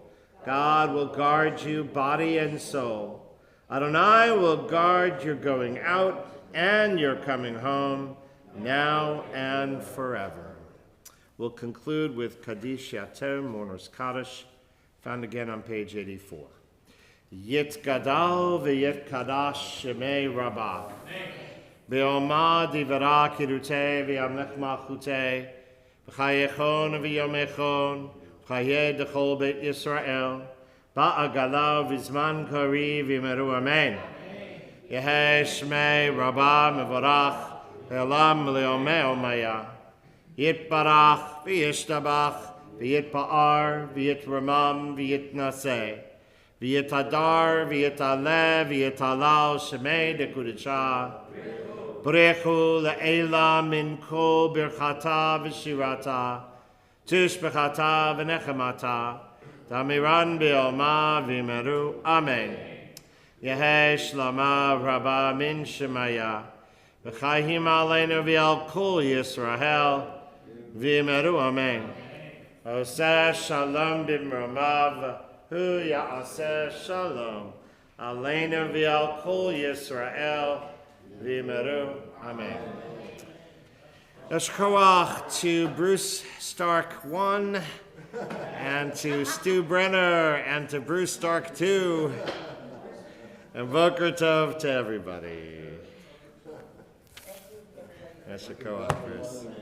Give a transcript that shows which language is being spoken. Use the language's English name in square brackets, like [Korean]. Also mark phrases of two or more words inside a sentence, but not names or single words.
[English] God will guard you body and soul. Adonai will guard your going out and your coming home, now and forever. We'll conclude with Kaddish Yater, Mourner's Kaddish, found again on page 84. [Aramaic] יתגדל ויתקדש שמיה רבא. בעלמא די ברא כרעותיה וימליך מלכותיה. בחייכון וביומיכון. ובחיי דכל בית ישראל. בעגלא ובזמן קריב ואמרו אמן. יהא שמיה רבא מברך. לעלם ולעלמי עלמיא. יתברך וישתבח. ויתפאר ויתרומם ויתנשא. ויתהדר ויתעלה ויתהלל שמיה דקדשא. בריך הוא לעלא מן כל ברכתא ושירתא. תשבחתא ונחמתא. דאמירן בעלמא ואמרו. אמן. יהא שלמא רבא מן שמיא. וחיים עלינו ועל כל ישראל. ואמרו. אמן. [Hebrew] עושה שלום במרומיו. הוא יעשה שלום. עלינו ועל כל ישראל. [Aramaic] ואמרו. אמן. [English] Eshkoach to Bruce Stark 1, and to Stu Brenner, and to Bruce Stark 2, and [Hebrew] בוקר טוב [English] to everybody. Eshkoach, Bruce.